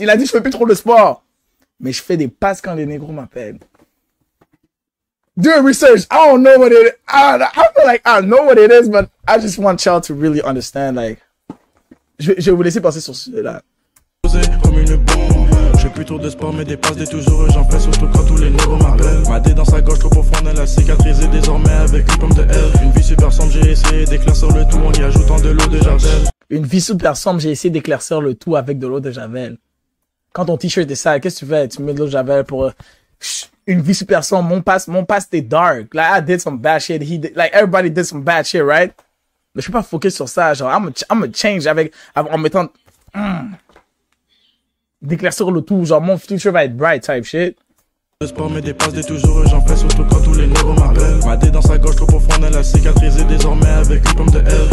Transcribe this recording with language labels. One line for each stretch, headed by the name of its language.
French: Il a dit, je fais plus trop de sport. Mais je fais des passes quand les négros m'appellent.
English: Do research. I don't know what it is. I feel like I know what it is, but I just want y'all to really understand.
French: Like, je vais vous laisser passer sur celui-là. Comme une bombe. Je fais plus trop de sport, mais des passes des toujours. J'en fais surtout quand tous les négros m'appellent. Ma dé dans sa gorge trop profonde, elle a cicatrisé désormais avec une pomme de L. Une vie super sombre, j'ai essayé d'éclaircir le tout en y ajoutant de l'eau de Javel. Une vie super sombre, j'ai essayé d'éclaircir le tout avec de l'eau de Javel. Quand ton t-shirt est sale, qu'est-ce que tu fais? Tu mets de l'eau de Javel pour une vie super sombre.
English: Mon passe était dark. Like, I did some bad shit. Like, everybody did some bad shit, right?
French: Mais je peux pas focus sur ça. Genre,
English: I'm a change
French: en mettant, d'éclaircir le tout. Genre, mon future va être
English: bright type shit.
French: De sport, mais des passes des toujours. J'en fais surtout quand tous les négros m'appellent. Ma dé dans sa gorge trop profonde, elle a cicatrisé désormais avec une pomme de L.